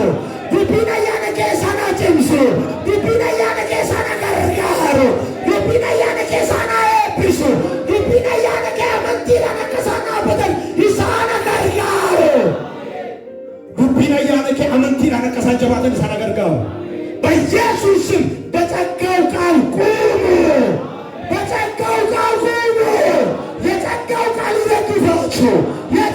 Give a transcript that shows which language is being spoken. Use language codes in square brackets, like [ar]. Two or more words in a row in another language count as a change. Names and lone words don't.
[om] Dubbiin ayyaana keessaa naa cimsu. Dubbiin ayyaana keessaa naa gargaaru. Dubbiin ayyaana keessaa naa eebbisu. Dubbiin ayyaana kee amantiidhaan akka isaan dhaabbatan isaan gargaaru. Dubbiin ayyaana kee amantiidhaan akka isaan jabaatan isaan gargaaru. [am] በኢየሱስ ስም በጸጋው ቃል ቁሙ። በጸጋው ቃል ቁሙ። የጸጋው ቃል ይደግፋችሁ።